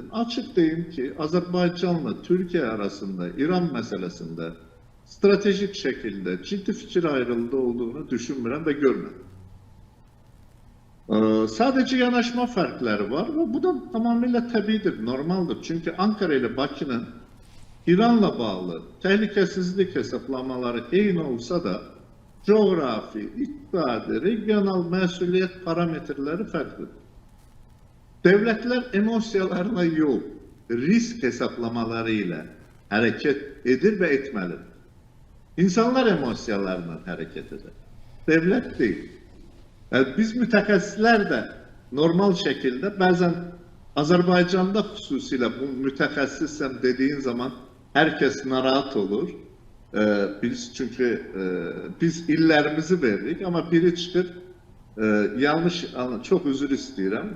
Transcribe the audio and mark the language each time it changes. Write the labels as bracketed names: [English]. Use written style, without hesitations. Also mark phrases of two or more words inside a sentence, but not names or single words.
[Turkish] Açık deyim ki Azerbaycan'la Türkiye arasında İran meselesinde stratejik şekilde ciddi fikir ayrılığı olduğunu düşünmürəm ve görmedim. Sadece yanaşma farkları var ve bu da tamamıyla tabidir, normaldir. [Azerbaijani] Çünkü Ankara ile Bakı'nın İran'la bağlı tehlikesizlik hesaplamaları eyni olsa da coğrafi, iqtisadi, regional məsuliyyət parametrləri fərqlidir. Devletler emosiyalarına yox, risk hesaplamaları ilə hərəkət edir və etməlidir. İnsanlar emosiyalarla hərəkət edir. [Turkish] Devlet değil. Yani biz [Azerbaijani] mütəxəssislər də [Turkish] normal şekilde bazen Azerbaycan'da [Azerbaijani] xüsusilə bu mütəxəssissəm [Turkish] dediğin zaman herkes narahat olur. Biz çünkü biz illerimizi verdik ama biri çıkıp yanlış, çok özür istiyorum.